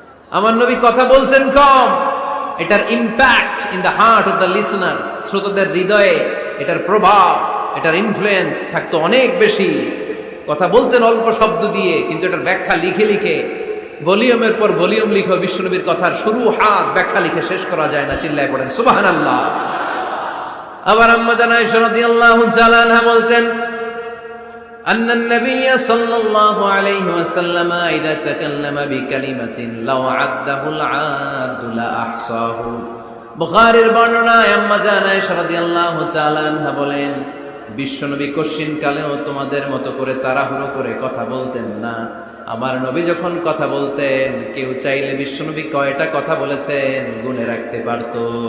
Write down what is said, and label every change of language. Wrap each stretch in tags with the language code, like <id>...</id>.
<bn>আমার নবী কথা বলতেন কম, এটার</bn> <en>impact in the heart of the listener,</en> <bn>শ্রোতাদের হৃদয়ে এটার প্রভাব, এটার ইনফ্লুয়েন্স থাকতো অনেক বেশি। কথা বলতেন অল্প শব্দ দিয়ে, কিন্তু এটার ব্যাখ্যা লিখে লিখে, ভলিউমের পর ভলিউম লিখে বিশ্বনবীর কথার শুরু হাত ব্যাখ্যা লিখে শেষ করা যায় না। চিল্লায় পড়েন সুবহানাল্লাহ। আবার আম্মা জান আয়েশা রাদিয়াল্লাহু তাআলা আনহা বলতেন,</bn> <ar>أن النبي صلى الله عليه وسلم إذا تكلم بكلمة لو عده العاد لأحصاه।</ar> <bn>বুখারীর বর্ণনায় আম্মা জান আয়েশা রাদিয়াল্লাহু তাআলা আনহা বলেন, বিশ্বনবী কশিন কালেও তোমাদের মতো করে তাড়াহুড়ো করে কথা বলতেন না। আমার নবী যখন কথা বলতেন, কেউ চাইলে বিশ্বনবী কয়টা কথা বলেছেন গুনে রাখতে পারতো।</bn>